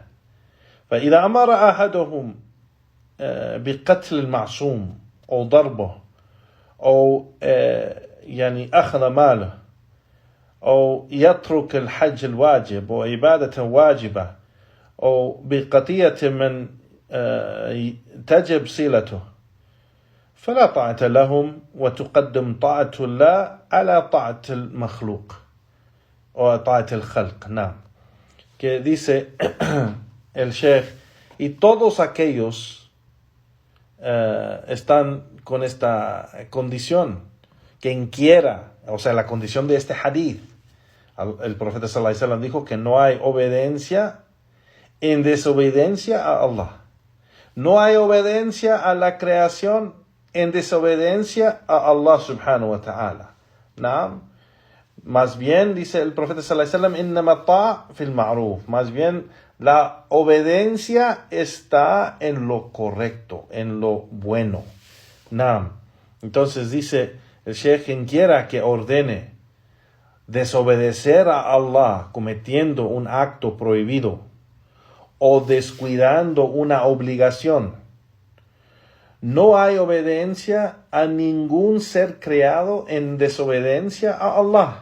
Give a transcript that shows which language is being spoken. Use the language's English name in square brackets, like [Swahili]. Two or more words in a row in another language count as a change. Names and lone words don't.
[Arabic] فإذا أمر أحدهم بقتل المعصوم أو ضربه أو أخذ ماله أو يترك الحج الواجب أو عبادة واجبة أو بقضية من تجب صلته فلا طاعة لهم وتقدم طاعة الله على طاعة المخلوق o طاعة الخلق. نعم. [Spanish] Que dice el Sheikh, y todos aquellos están con esta condición. Quien quiera, o sea, la condición de este hadith, el profeta [Arabic] صلى الله عليه وسلم [Spanish] dijo que no hay obediencia en desobediencia a Allah. No hay obediencia a la creación en desobediencia a [Arabic] الله سبحانه وتعالى. [Spanish] ¿No? Más bien, dice el profeta [Arabic] صلى الله عليه وسلم, إنما طاعة في المعروف. [Spanish] Más bien, la obediencia está en lo correcto, en lo bueno. ¿No? Entonces dice el Sheikh, quien quiera que ordene desobedecer a Allah cometiendo un acto prohibido o descuidando una obligación, no hay obediencia a ningún ser creado en desobediencia a Allah.